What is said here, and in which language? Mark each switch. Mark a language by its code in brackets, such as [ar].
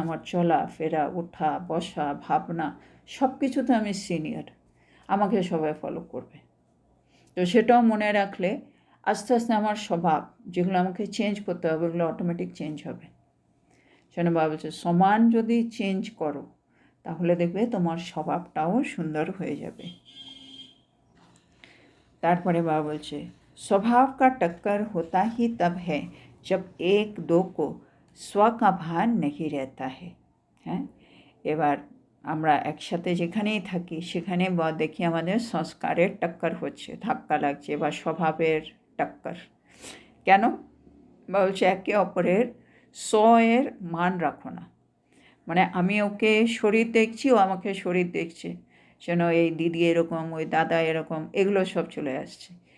[bn] আমার চলা ফেরা, ওঠা বসা, ভাবনা সব কিছুতে আমি সিনিয়র, আমাকে সবাই ফলো করবে। তো সেটাও মনে রাখলে আস্তে আস্তে আমার স্বভাব যেগুলো আমাকে চেঞ্জ করতে হবে ওগুলো অটোমেটিক চেঞ্জ হবে। সেজন্য বাবা বলছে সমান যদি চেঞ্জ করো তাহলে দেখবে তোমার স্বভাবটাও সুন্দর হয়ে যাবে। তারপরে বাবা বলছে [hi] स्वभाव का टक्कर होता ही तब है जब एक दो को स्व का भान नहीं रहता है। [bn] হ্যাঁ, এবার আমরা একসাথে যেখানেই থাকি সেখানে বা দেখি আমাদের সংস্কারের টক্কর হচ্ছে, ধাক্কা লাগছে, বা স্বভাবের টক্কর। কেন? বা বলছে একে অপরের এর মান রাখো না। মানে আমি ওকে শরীর দেখছি, ও আমাকে শরীর দেখছে, যেন এই দিদি এরকম, ওই দাদা এরকম, এগুলো সব চলে আসছে।